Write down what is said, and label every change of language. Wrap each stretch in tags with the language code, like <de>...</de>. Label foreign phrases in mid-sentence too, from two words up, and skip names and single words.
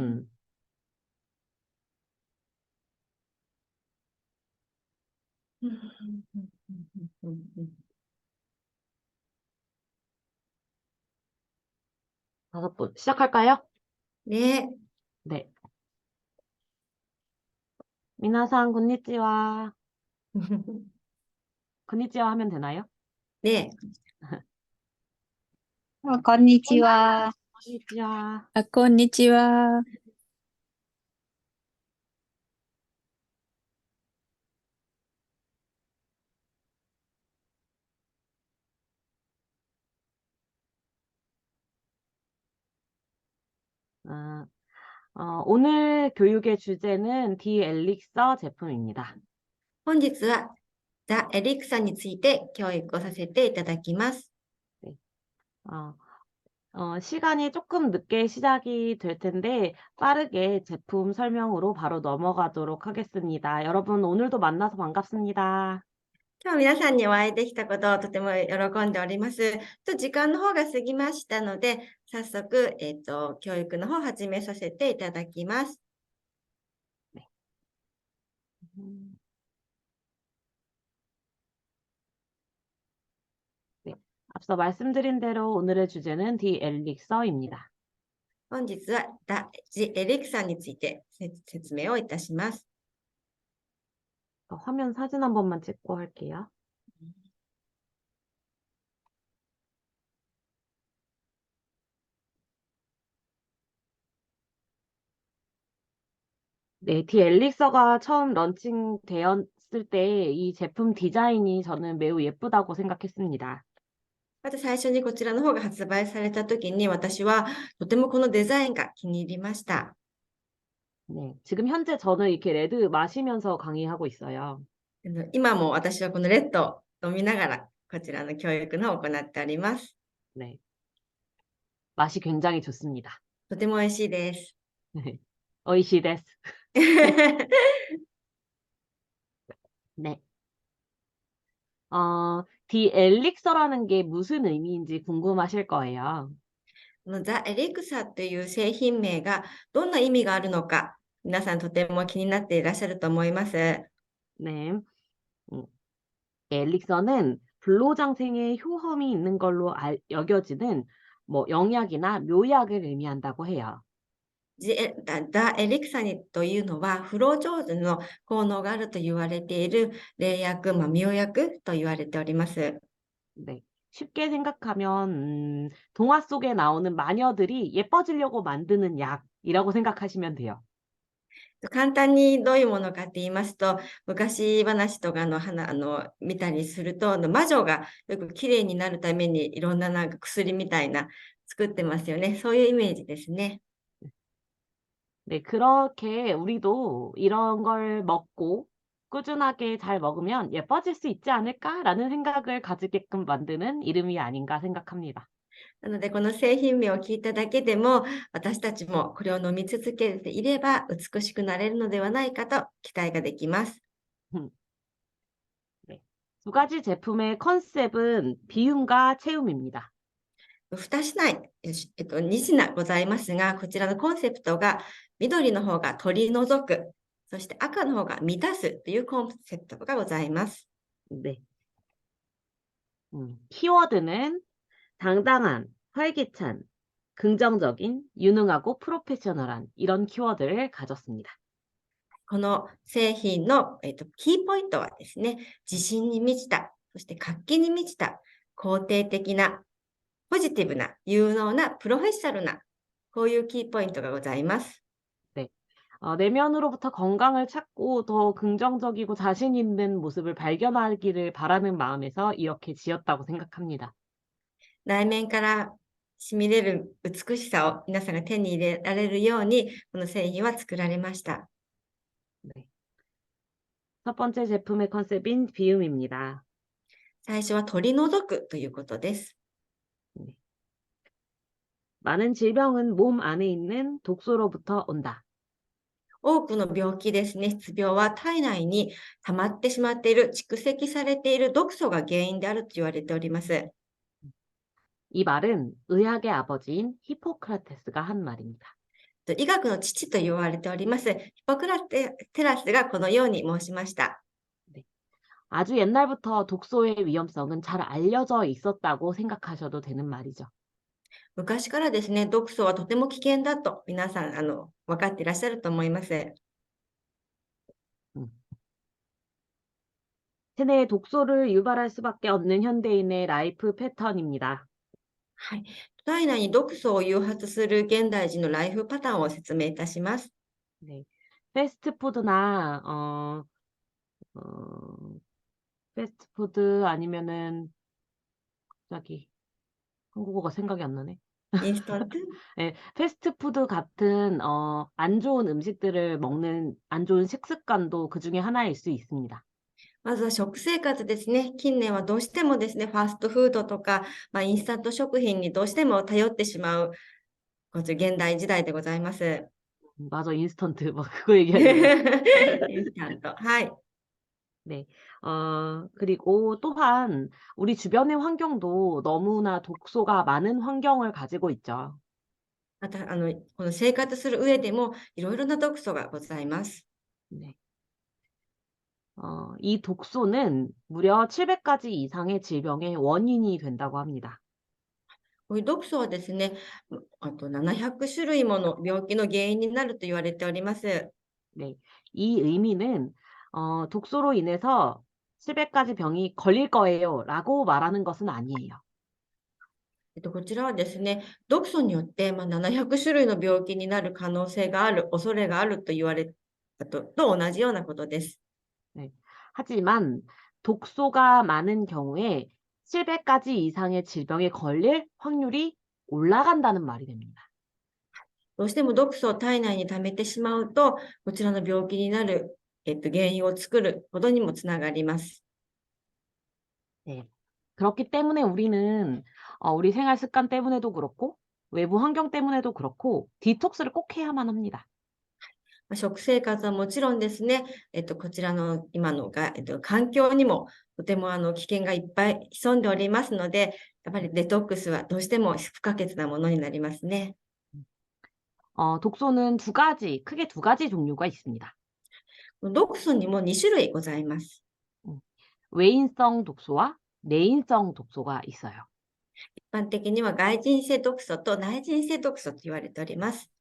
<ko>분, 5분. 시작할까요? 네. 네.</ko> <ja>皆さん、こんにちは.</ja> <ko>konnichiwa 하면 되나요? 네.</ko> <ja>あ、こんにちは。 konnichiwa. あ、こんにちは。</ja> <ko>아, 오늘 교육의 주제는 디엘릭서 제품입니다.</ko> <ja>本日はザ・エリクサについて教育をさせていただきます。</ja> <ko>네. 어, 시간이 조금 늦게 시작이 될 텐데 빠르게 제품 설명으로 바로 넘어가도록 하겠습니다. 여러분, 오늘도 만나서 반갑습니다.</ko> <ja>今日皆さんにお会いできたことをとても喜んでおります。時間の方が過ぎましたので、早速、教育の方を始めさせていただきます。</ja> <ko>네. 음, 네. 앞서 말씀드린 대로 오늘의 주제는 디엘릭서입니다.</ko> <ja>本日はジ・エリクサについて説明をいたします。</ja> <ko>화면 사진 한 번만 찍고 할게요. 네, 디엘릭서가 처음 런칭되었을 때 이 제품 디자인이 저는 매우 예쁘다고 생각했습니다.</ko> <ja>また最初にこちらの方が発売された時に私はとてもこのデザインが気に入りました。</ja> <ko>네, 지금 현재 저는 이렇게 레드 마시면서 강의하고 있어요.</ko> <ja>今も私はこのレッドを飲みながらこちらの教育の方を行っております。</ja> <ko>네, 맛이 굉장히 좋습니다.</ko> <ja>とても美味しいです。</ja> <ko>네,</ko> <ja>おいしいです.</ja> <ko>네. 디엘릭서라는 게 무슨 의미인지 궁금하실 거예요.</ko> <ja>このザ・エリクサという製品名がどんな意味があるのか、皆さんとても気になっていらっしゃると思います。</ja> <ko>네. 음, 엘릭서는 불로장생의 효험이 있는 걸로 여겨지는 뭐 영약이나 묘약을 의미한다고 해요.</ko> <ja>ザ・エリクサにというのは、不老長寿の効能があると言われている霊薬、妙薬と言われております。</ja> <ko>네. 쉽게 생각하면 동화 속에 나오는 마녀들이 예뻐지려고 만드는 약이라고 생각하시면 돼요.</ko> <ja>簡単にどういうものかって言いますと、昔話とか見たりすると、魔女がよく綺麗になるためにいろんななんか薬みたいな作ってますよね。そういうイメージですね。</ja> <ko>네, 그렇게 우리도 이런 걸 먹고 꾸준하게 잘 먹으면 예뻐질 수 있지 않을까라는 생각을 가지게끔 만드는 이름이 아닌가 생각합니다.</ko> <ja>なので、この製品名を聞いただけでも、私たちもこれを飲み続けていれば美しくなれるのではないかと期待ができます。</ja> <ko>네. 두 가지 제품의 컨셉은 비움과 체움입니다.</ko> <ja>2 品、2品ございますが、こちらのコンセプトが、緑の方が取り除く、そして赤の方が満たすというコンセプトがございます。</ja> <ko>네. 키워드는 당당한, 활기찬, 긍정적인, 유능하고 프로페셔널한 이런 키워드를 가졌습니다.</ko> <ja>この製品の、キーポイントはですね、自信に満ちた、そして活気に満ちた、肯定的な、ポジティブな、有能な、プロフェッショナルな、こういうキーポイントがございます。</ja> <ko>네. 내면으로부터 건강을 찾고 더 긍정적이고 자신 있는 모습을 발견하기를 바라는 마음에서 이렇게 지었다고 생각합니다.</ko> <ja>内面から染み出る美しさを皆さんが手に入れられるように、この製品は作られました。</ja> <ko>네. 첫 번째 제품의 컨셉인 비움입니다.</ko> <ja>最初は取り除くということです。</ja> <ko>네. 많은 질병은 몸 안에 있는 독소로부터 온다.</ko> <ja>多くの病気ですね、失病は体内に溜まってしまっている、蓄積されている毒素が原因であると言われております。</ja> <ko>이 말은 의학의 아버지인 히포크라테스가 한 말입니다.</ko> <ja>医学の父と言われております、ヒポクラテラスがこのように申しました。</ja> <ko>네. 아주 옛날부터 독소의 위험성은 잘 알려져 있었다고 생각하셔도 되는 말이죠.</ko> <ja>昔からですね、毒素はとても危険だと皆さん分かっていらっしゃると思います。</ja> <ko>체내에 독소를 유발할 수밖에 없는 현대인의 라이프 패턴입니다.</ko> <ja>はい。体内に毒素を誘発する現代人のライフパターンを説明いたします。</ja> <ko>네. 패스트푸드나 어, 패스트푸드 아니면은 갑자기 한국어가 생각이 안 나네.</ko> <ja>インスタント</ja> <ko>네, 패스트푸드 같은 안 좋은 음식들을 먹는 안 좋은 식습관도 그 중에 하나일 수 있습니다.</ko> <ja>まずは食生活ですね。近年はどうしてもですね、ファーストフードとか、インスタント食品にどうしても頼ってしまう、こちら現代時代でございます。</ja> <ko>맞아, 인스턴트 막 그거 얘기하려고.</ko> <ja>インスタント。はい。</ja> <ko>네. 그리고 또한 우리 주변의 환경도 너무나 독소가 많은 환경을 가지고 있죠.</ko> <ja>また、この生活する上でも、いろいろな毒素がございます。</ja> <ko>네. 이 독소는 무려 700가지 이상의 질병의 원인이 된다고 합니다.</ko> <ja>こういう毒素はですね、あと700種類もの病気の原因になると言われております。</ja> <ko>네. 이 의미는 독소로 인해서 700가지 병이 걸릴 거예요 라고 말하는 것은 아니에요.</ko> <ja>こちらはですね、毒素によって、700種類の病気になる可能性がある、恐れがあると言われたと同じようなことです。</ja> <ko>네. 하지만 독소가 많은 경우에 700가지 이상의 질병에 걸릴 확률이 올라간다는 말이 됩니다.</ko> <ja>どうしても毒素を体内に溜めてしまうと、こちらの病気になる、原因を作ることにもつながります。</ja> <ko>네. 그렇기 때문에 우리는 우리 생활 습관 때문에도 그렇고 외부 환경 때문에도 그렇고 디톡스를 꼭 해야만 합니다.</ko> <ja>食生活はもちろんですね、こちらの今のが、環境にもとても危険がいっぱい潜んでおりますので、やっぱりデトックスはどうしても不可欠なものになりますね。</ja> <ko>독소는 크게 두 가지 종류가 있습니다.</ko> <ja>毒素にも2種類ございます。</ja> <ko>외인성 독소와 내인성 독소가 있어요.</ko> <ja>一般的には外人性毒素と内人性毒素と言われております。</ja>